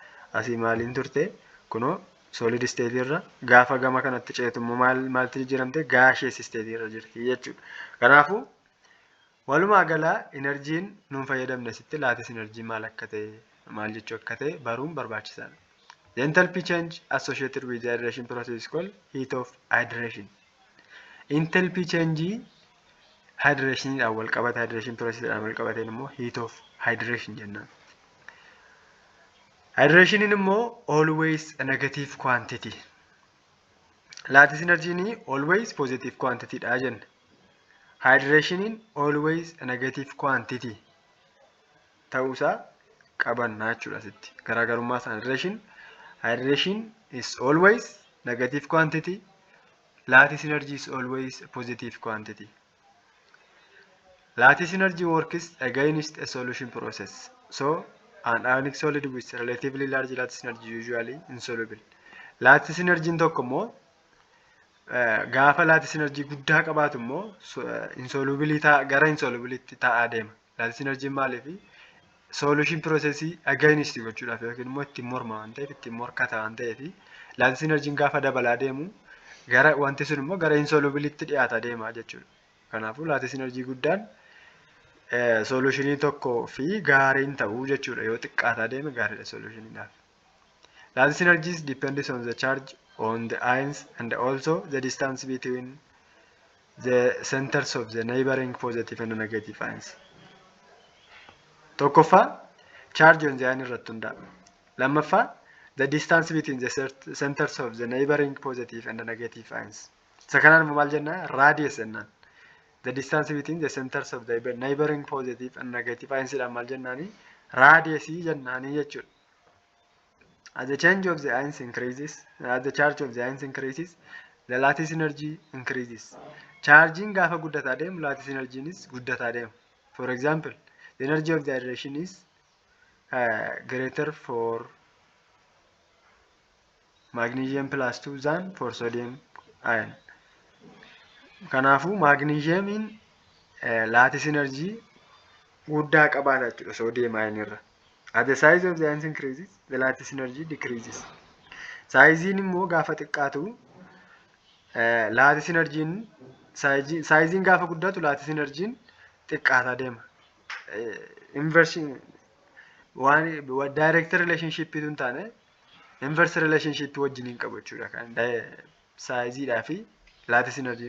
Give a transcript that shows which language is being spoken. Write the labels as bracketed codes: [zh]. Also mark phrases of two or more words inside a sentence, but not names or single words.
[om] Asii maaliin turte? Kunoo solid state irra gaafa gama kanatti ceetu immoo maalti jijjiiramte? Gaseous state irra jirti jechuudha. Kanaafuu walumaa galaa enerjiin nuun fayyadamne sitti [en] lattice energy [om] maal akka ta'e maal jechuu akka ta'e baruun barbaachisaadha. [en] The enthalpy change associated with the hydration process is called heat of hydration. Enthalpy change [om] hydration dhaan wal qabata, [en] hydration process [om] dhaan wal qabateen immoo [en] heat of hydration [om] jennaan. [en] Hydration immoo always a negative quantity. Lattice energy ni always positive quantity dha jenna. Hydration always a negative quantity [om] ta'uusaa qabannaa jechuudha asitti. Garaagarummaa isaa [en] hydration is always negative quantity. Lattice energy is always a positive quantity. Lattice energy works against a solution process. So, an ionic solid with relatively large lattice energy usually insoluble. Lattice energy [om] tokko immoo gaafa [en] lattice energy [om] guddaa qabaatu immoo gara insolubility ta'aa deema. [en] Lattice energy maaliif? Solution process [om] against gochuudhaaf yookiin immoo ittiin morma waan ta'eef ittiin morkata waan ta'eef [en] lattice energy [om] gaafa dabalaa deemu gara wanti sun immoo gara insolubility dhiyaata deema jechuudha. Kanaafuu [en] lattice energy [om] guddaan solutionii tokkoo fi gaariin ta'uu jechuudha. Yoo xiqqaataa deeme gaariidha solutioniidhaaf. [en] Lattice energies depends on the charge on the ions and also the distance between the centers of the neighboring positive and negative ions. [om] Tokkoffaa [en] charge on the ion [om] irratti hundaa'a. [en] Lammaffaa the distance between the centers of the neighboring positive and the negative ions. [om] Isa kanaan maal jennaan? Radius jennaan. [en] The distance between the centers of the neighboring positive and negative ions [om] dhaan maal jennaani? Radius jennaani jechuudha. [en] As the charge of the ions increases, the lattice energy increases. [om] Charging gaafa guddataa deemu [en] lattice energy [om] is guddataa deema. [en] For example, the energy of the hydration is greater for magnesium plus 2 than for sodium ion. [om] Kanaafuu magnesiumiin [en] lattice energy [om] guddaa qabaata jechuudha [en] sodium ion [om] irra. [en] As the size of the ions increases, the lattice energy decreases. [om] Sizein immoo gaafa xiqqaatu [en] lattice energy'n [om] sizein gaafa guddatu [en] lattice energy'n [om] xiqqaataa deema. Inverse waan [en] direct relationship [om] tun taane [en] inverse relationship [om] wajjin hin qabu jechuudha kan sizeidhaa fi [en] lattice energy'n.